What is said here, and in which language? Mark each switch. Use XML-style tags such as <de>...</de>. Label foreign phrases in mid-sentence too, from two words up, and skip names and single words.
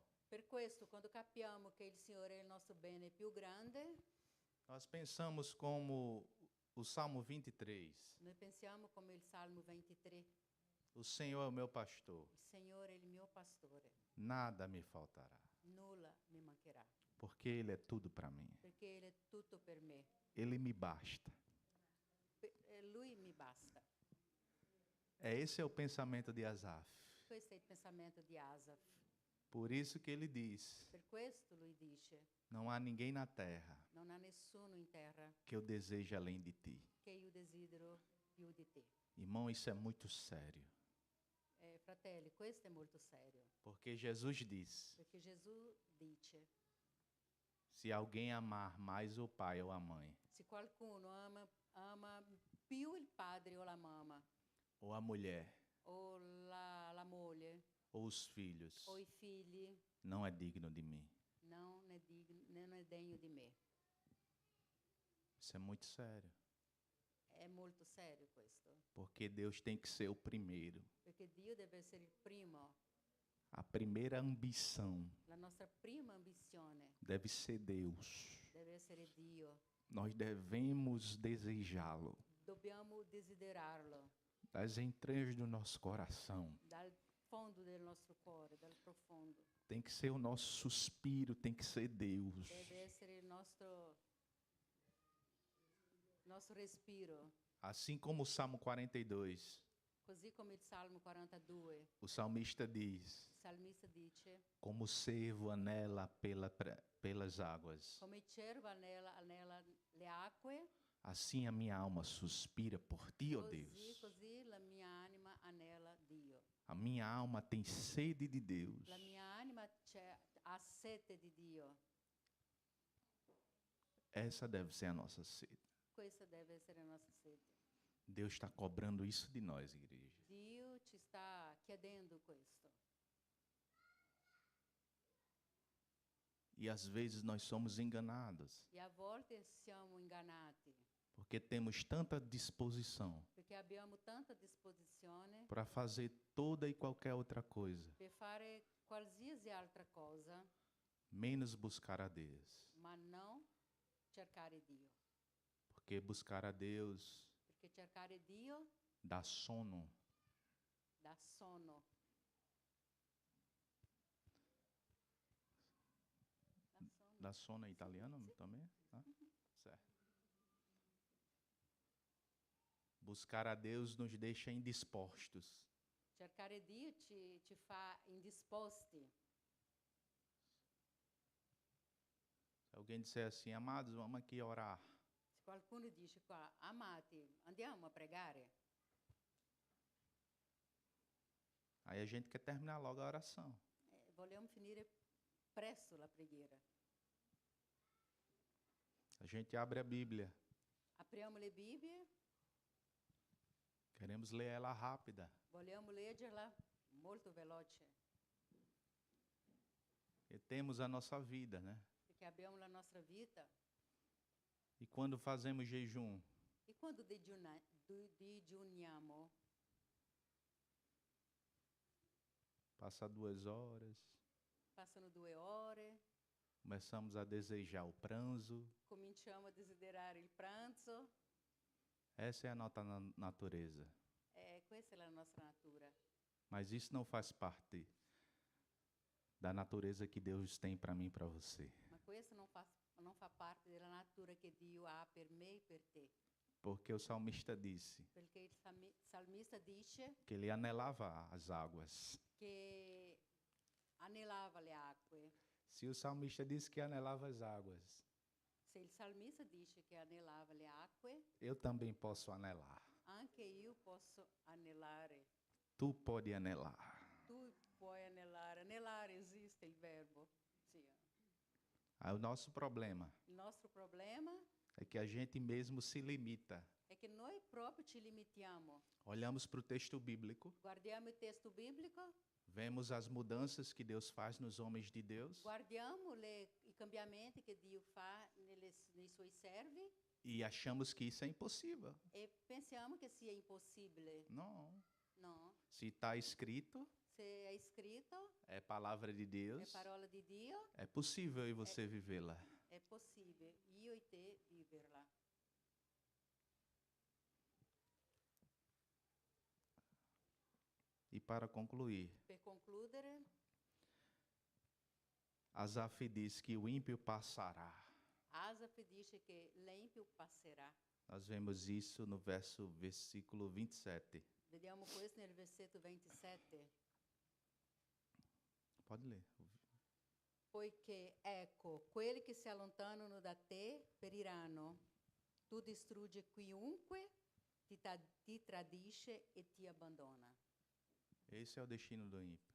<it>Per questo, quando capiamo che il Signore è il nostro bene più grande,</it> <pt>nós pensamos como o Salmo 23.</pt> <it>noi pensiamo come il Salmo 23.</it> <pt>O Senhor é o meu pastor,</pt> <it>Il Signore è il mio pastore,</it> <pt>nada me faltará,</pt> <it>nulla mi mancherà,</it> <pt>porque Ele é tudo para mim.</pt> <it>perché Egli è tutto per me.</it> <pt>Ele me basta.</pt> <it>Lui mi basta.</it> <pt>Esse é o pensamento de Asaf.</pt> <it>Questo è il pensamento di Asaf.</it> <pt>Por isso que ele diz:</pt> <it>Per questo lui dice,</it> <pt>não há ninguém na terra</pt> <it>non ha nessuno in terra</it> <pt>que eu deseje além de ti.</pt> <it>che io desidero più di te.</it> <pt>Irmão, isso é muito sério.</pt> <it>Fratelli, questo è molto serio,</it> <pt>Porque Jesus diz:</pt> <it>perché Gesù dice,</it> <pt>se alguém amar mais o pai ou a mãe,</pt> <it>se qualcuno ama più il padre o la mamma,</it> <pt>ou a mulher,</pt> <it>o la moglie,</it> <pt>ou os filhos,</pt> <it>o i figli,</it> <pt>não é digno de mim.</pt> <it>non è degno di me.</it> <pt>Isso é muito sério.</pt> <it>È molto serio questo,</it> <pt>Porque Deus tem que ser o primeiro.</pt> <it>perché Dio deve essere il primo.</it> <pt>A primeira ambição</pt> <it>La nostra prima ambizione</it> <pt>deve ser Deus.</pt> <it>deve essere Dio.</it> <pt>Nós devemos desejá-lo</pt> <it>Dobbiamo desiderarlo</it> <pt>das entranhas do nosso coração.</pt> <it>dal fondo del nostro cuore, dal profondo.</it> <pt>Tem que ser o nosso suspiro, tem que ser Deus.</pt> <it>Deve essere il nostro respiro,</it> <pt>Assim como o Salmo 42,</pt> <it>così come il Salmo 42.</it> <pt>o salmista diz:</pt> <it>Il salmista dice,</it> <pt>como o servo anela pelas águas,</pt> <it>come il cervo anela le acque,</it> <pt>assim a minha alma suspira por ti, ó Deus.</pt> <it>così la mia anima anela Dio.</it> <pt>A minha alma tem sede de Deus.</pt> <it>La mia anima ha sete di Dio.</it> <pt>Essa deve ser a nossa sede.</pt> <it>Questa deve essere la nostra sede.</it> <pt>Deus está cobrando isso de nós, igreja.</pt> <it>Dio ci sta chiedendo questo.</it> <pt>E às vezes nós somos enganados,</pt> <it>E a volte siamo ingannati,</it> <pt>porque temos tanta disposição</pt> <it>perché abbiamo tanta disposizione</it> <pt>para fazer toda e qualquer outra coisa,</pt> <it>per fare qualsiasi altra cosa,</it> <pt>menos buscar a Deus.</pt> <it>ma non cercare Dio.</it> <pt>Porque buscar a Deus</pt> <it>Perché cercare Dio</it> <pt>dá sono.</pt> <it>dà sonno.</it> <pt>Dá sono é italiano também?</pt> <it>Ah, certo.</it> <pt>Buscar a Deus nos deixa indispostos.</pt> <it>Cercare Dio ci fa indisposti.</it> <pt>Se alguém disser assim, amados, vamos aqui orar.</pt> <it>Se qualcuno dice qua, amati, andiamo a pregare.</it> <pt>Aí a gente quer terminar logo a oração.</pt> <it>Vogliamo finire presto la preghiera.</it> <pt>A gente abre a Bíblia.</pt> <it>Apriamo le Bibbie,</it> <pt>Queremos ler ela rápida.</pt> <it>vogliamo leggerla molto veloce,</it> <pt>E temos a nossa vida, né?</pt> <it>perché abbiamo la nostra vita.</it> <pt>E quando fazemos jejum,</pt> <it>E quando digiuniamo,</it> <pt>passa 2 horas,</pt> <it>passano 2 ore,</it> <pt>começamos a desejar o pranzo.</pt> <it>cominciamo a desiderare il pranzo.</it> <pt>Essa é a nossa natureza.</pt> <it>Questa è la nostra natura.</it> <pt>Mas isso não faz parte da natureza que Deus tem para mim e para você.</pt> <it>Ma questo non fa parte della natura che Dio ha per me e per te.</it> <pt>Porque o salmista disse</pt> <it>Perché il salmista dice</it> <pt>que ele anelava as águas.</pt> <it>che anelava le acque.</it> <pt>Se o salmista disse que anelava as águas,</pt> <it>Se il salmista dice che anelava le acque,</it> <pt>eu também posso anelar.</pt> <it>anche io posso anelare.</it> <pt>Tu pode anelar.</pt> <it>Tu puoi anelare. Anelare esiste il verbo. Sì.</it> <pt>Aí o nosso problema</pt> <it>Il nostro problema</it> <pt>é que a gente mesmo se limita.</pt> <it>è che noi proprio ci limitiamo.</it> <pt>Olhamos para o texto bíblico,</pt> <it>Guardiamo il testo biblico,</it> <pt>vemos as mudanças que Deus faz nos homens de Deus</pt> <it>guardiamo i cambiamenti che Dio fa nei suoi servi</it> <pt>e achamos que isso é impossível.</pt> <it>e pensiamo che sia impossibile.</it> <pt>Não.</pt> <it>No,</it> <pt>Se está escrito,</pt> <it>se è scritto,</it> <pt>é palavra de</pt> <it>è</it> <pt>Deus,</pt> <it>parola di Dio,</it> <pt>é possível eu e você vivê-la.</pt> <it>è possibile io e te viverla.</it> <pt>E para concluir,</pt> <it>Per concludere,</it> <pt>Asaf diz que o ímpio passará.</pt> <it>Asaf dice che l'empio passerà.</it> <pt>Nós vemos isso no versículo 27.</pt> <it>Vediamo questo nel versetto 27.</it> <pt>Pode ler.</pt> <it>Poiché, ecco, quelli che si allontanano da te periranno. Tu distruggi chiunque ti tradisce e ti abbandona.</it> <pt>Esse é o destino do ímpio.</pt>